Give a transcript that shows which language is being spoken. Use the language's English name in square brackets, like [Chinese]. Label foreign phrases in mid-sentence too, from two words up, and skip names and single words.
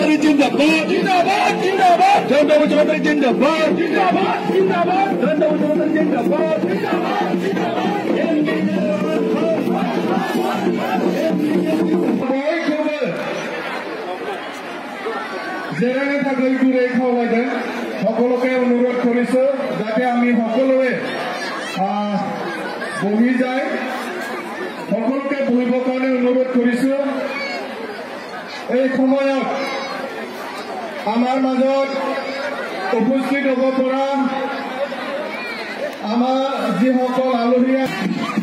[Hindi] जिंदाबाद जिंदाबाद जिंदाबाद धरना मुख्यमंत्री जिंदाबाद जिंदाबाद जिंदाबाद धरना मुख्यमंत्री जिंदाबाद जिंदाबाद जिंदाबाद [Bodo] जेराने थाकै गुरै खावलायदों [Assamese] সকলোকে অনুৰোধ কৰিছো যাতে আমি সকলোৱে বহি যায় সকলোকে বহিবৰ কাৰণে অনুৰোধ কৰিছো এই সময়ত আমাৰ মাজত উপস্থিত হ'ব পৰা আমাৰ যিসকল আলহী